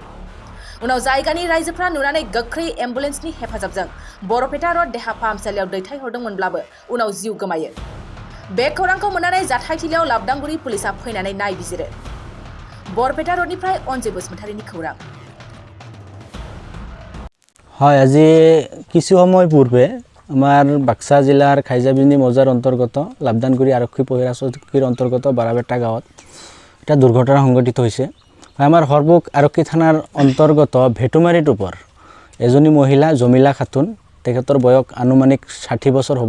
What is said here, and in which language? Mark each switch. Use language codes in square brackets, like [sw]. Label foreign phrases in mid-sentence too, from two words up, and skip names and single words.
[brx] उनाव जायगानि रायजोफ्रा नुनानै गोख्रै एम्बुलेन्सनि हेफाजाबजों बरपेटा रड देहा फाहामसालियाव दैथायहरदोंमोनब्लाबो उनाव जिउ गोमायो। बे खौरांखौ मोननानै जाथायथिलियाव लाबदांगुरि पुलिसा फैनानै नायबिजिरो। बरपेटा रडनिफ्राय अनजय बसुमतारीनि खौरां। [as] হয়, আজি কিছু সময় পূৰ্বে আমাৰ বাক্সা জিলাৰ খাইজাবিজনী মৌজাৰ অন্তৰ্গত লাবদানগুৰি আৰক্ষী পহৰা চকীৰ অন্তৰ্গত বাৰাপেটা গাঁৱত এটা দুৰ্ঘটনা সংঘটিত হৈছে। আমাৰ হৰবুক আৰক্ষী থানাৰ অন্তৰ্গত ভেটুমাৰী টুপৰ এজনী মহিলা জমিলা খাতুন, তেখেতৰ বয়স আনুমানিক 60 বছৰ হ'ব।